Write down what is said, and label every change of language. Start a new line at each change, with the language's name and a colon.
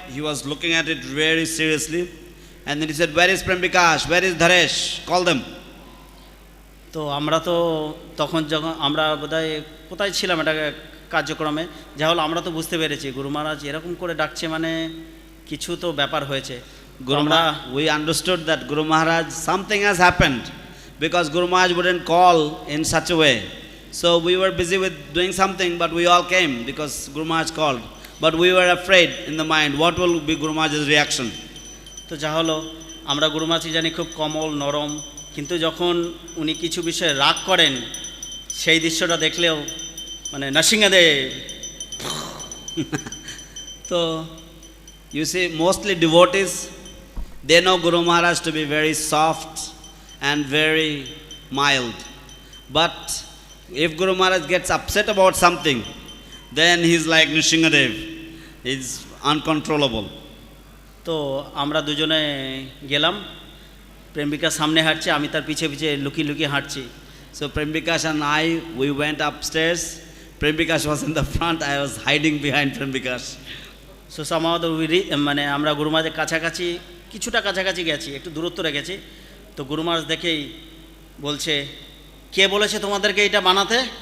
English: He was looking at it very seriously. And then he said, where is Prem Bikash? Where is Dharesh? Call them.
Bangla: তো আমরা তো তখন যখন আমরা বোধহয় কোথায় ছিলাম এটা কার্যক্রমে, যা হলো আমরা তো বুঝতে পেরেছি গুরু মহারাজ এরকম করে ডাকছে মানে কিছু তো ব্যাপার হয়েছে।
English: We understood that Guru Maharaj, something has happened, because Guru Maharaj wouldn't call in such a way. So we were busy with doing something, but we all came because Guru Maharaj called. But we were afraid in the mind, what will be Guru Maharaj's reaction?
Bangla: তো যা হলো আমরা গুরু মহারাজ জানি খুব কোমল নরম, কিন্তু যখন উনি কিছু বিষয়ে রাগ করেন সেই দৃশ্যটা দেখলেও মানে Narasimhadeva.
English: So you see, mostly devotees, they know Guru Maharaj to be very soft and very mild. But if Guru Maharaj gets upset about something, then he's like Nrsingadev. He's uncontrollable.
Bangla: তো আমরা দুজনে গেলাম, প্রেমিকা সামনে হাঁটছে, আমি তার পিছে পিছে লুকিয়ে লুকিয়ে হাঁটছি।
English: So Prem Bikash and I, we went upstairs. Prem Bikash was in the front, I was hiding behind Prem Bikash.
Bangla: So সামাও মানে আমরা গুরু মহারাজের কাছাকাছি কিছুটা কাছাকাছি গেছি, একটু দূরত্ব রেখেছি। তো গুরু মহারাজ দেখেই বলছে, কে বলেছে তোমাদেরকে এটা বানাতে?